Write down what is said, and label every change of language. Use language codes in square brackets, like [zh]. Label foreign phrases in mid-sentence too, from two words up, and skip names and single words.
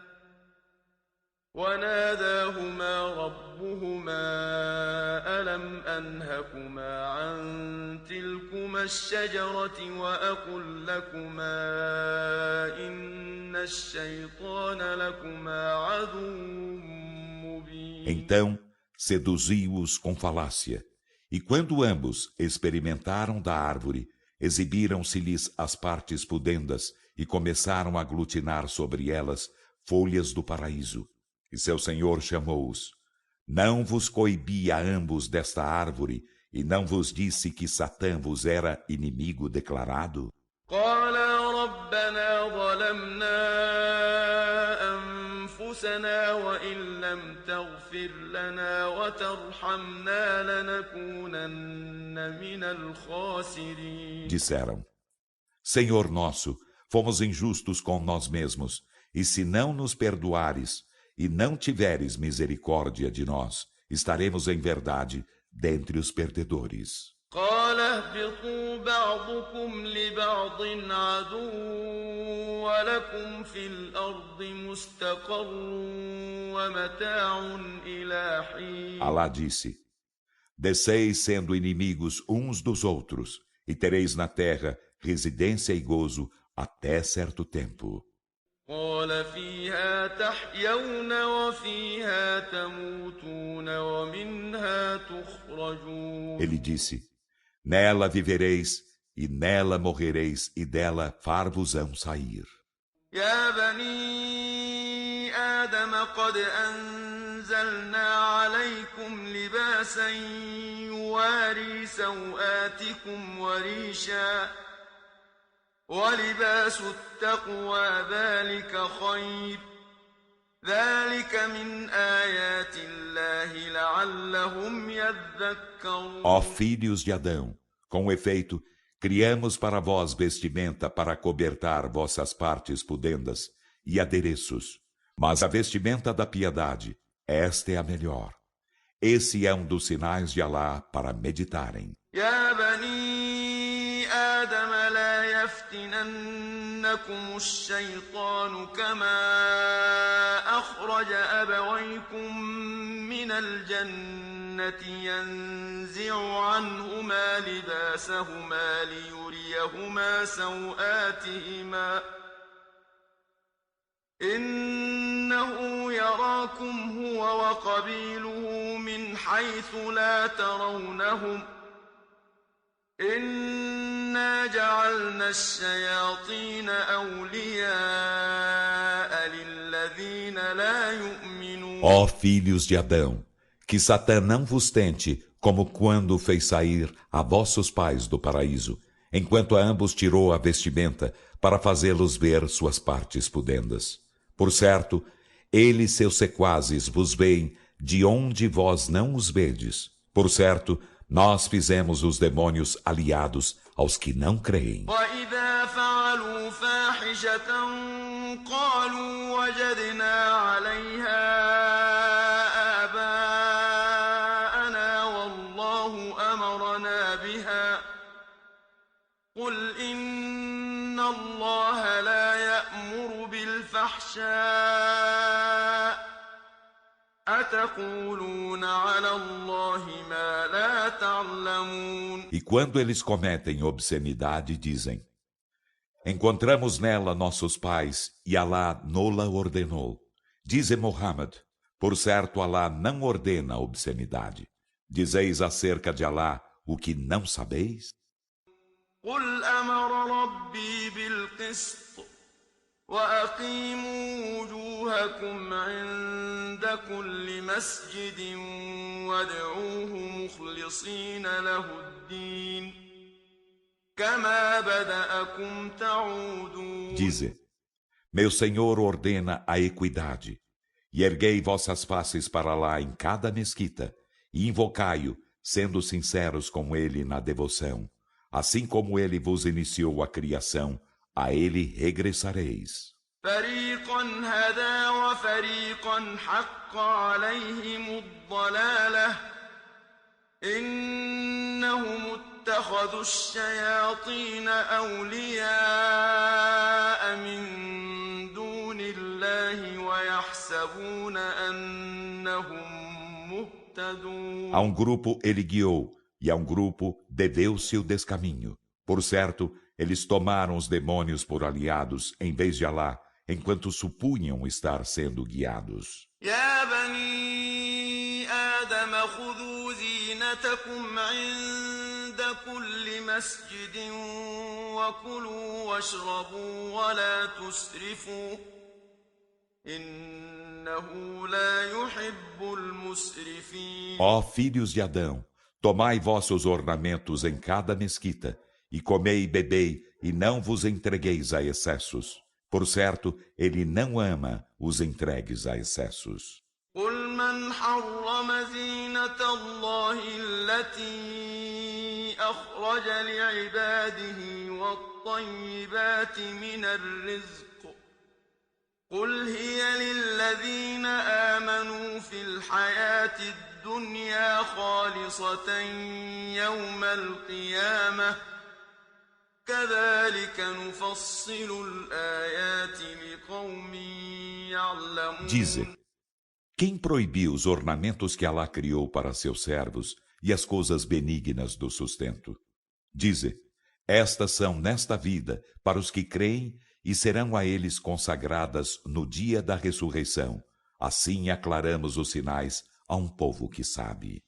[ar] وناداهما ربهما ألم أنهكما عن تلكما الشجرة وأقل لكما إن الشيطان لكما عدو مبين. [pt] Então seduziu-os com falácia, e quando ambos experimentaram da árvore, exibiram-se-lhes as partes pudendas e começaram a aglutinar sobre elas folhas do paraíso. E seu Senhor chamou-os: não vos coibi a ambos desta árvore, e não vos disse que Satã vos era inimigo declarado? [ar] قالا ربنا ظلمنا أنفسنا وإن لم تغفر لنا وترحمنا لنكونن من الخاسرين. [pt] Disseram: Senhor nosso, fomos injustos com nós mesmos, e se não nos perdoares e não tiveres misericórdia de nós, estaremos em verdade dentre os perdedores. [ar] قال اهبطوا بعضكم لبعض عدو ولكم في الأرض مستقر ومتاع إلى حين. [pt] Alá disse: Desceis sendo inimigos uns dos outros, e tereis na terra residência e gozo até certo tempo. [ar] قال فيها تحيون وفيها تموتون ومنها تخرجون. [pt] Ele disse: Nela vivereis, e nela morrereis, e dela far-vos-ão sair. [ar] يا بني آدم قد أنزلنا عليكم لباسا يواري سوآتكم وريشا ولباس التقوى ذلك خير ذلك من آيات الله لعلهم يذكرون. [pt] Ó filhos de Adão, com efeito, criamos para vós vestimenta para cobertar vossas partes pudendas e adereços. Mas a vestimenta da piedade, esta é a melhor. Esse é um dos sinais de Alá para meditarem. [ar] يا بني آدم لا يفتننكم الشيطان كما أخرج أبويكم من الجنة ينزع عنهما لباسهما ليريهما سوآتهما إنه يراكم هو وقبيله من حيث لا ترونهم إنا جعلنا الشياطين أولياء للذين لا يؤمنون. [pt] Ó filhos de Adão, que Satã não vos tente, como quando fez sair a vossos pais do paraíso, enquanto a ambos tirou a vestimenta para fazê-los ver suas partes pudendas. Por certo, ele e seus sequazes vos veem de onde vós não os vedes. Por certo, nós fizemos os demônios aliados aos que não creem. [ar] وإذا فعلوا فاحشة قالوا وجدنا عليها آباءنا والله أمرنا بها قل إن الله لا يأمر بالفحشاء أتقولون على الله ما لا تعلمون. [pt] E quando eles cometem obscenidade, dizem: Encontramos nela nossos pais, e Alá nola ordenou. Dize Muhammad: Por certo, Alá não ordena a obscenidade. Dizeis acerca de Alá o que não sabeis? [ar] قل أمر ربي بالقسط وأقيموا وجوهكم عند كل مسجد وادعوه مخلصين له الدين كما بدأكم تعودون. [pt] Dize: Meu Senhor ordena a equidade, e erguei vossas faces para lá em cada mesquita, e invocai-o, sendo sinceros com ele na devoção. Assim como ele vos iniciou a criação, a ele regressareis. [ar] فريقا هدى وفريقا حق عليهم الضلالة إنهم اتخذوا الشياطين أولياء من دون الله ويحسبون أنهم مهتدون. [pt] A um grupo ele guiou, e a um grupo deveu-se o descaminho. Por certo, eles tomaram os demônios por aliados, em vez de Alá, enquanto supunham estar sendo guiados. [ar] يا بني آدم خذوا زينتكم عند كل مسجد وكلوا واشربوا ولا تسرفوا إنه لا يحب المسرفين. [pt] Ó filhos de Adão, tomai vossos ornamentos em cada mesquita, e comei e bebei, e não vos entregueis a excessos. Por certo, ele não ama os entregues a excessos. [ar] قل من حرم زينة الله التي أخرج لعباده والطيبات من الرزق قل هي للذين آمنوا في الحياة الدنيا خالصة يوم القيامة كذلك نفصل الآيات لقوم [pt] Dize, [ar] يعلمون. [pt] quem proibiu os ornamentos que Alá criou para seus servos e as coisas benignas do sustento? Dize, estas são nesta vida para os que creem e serão a eles consagradas no dia da ressurreição. Assim aclaramos os sinais a um povo que sabe.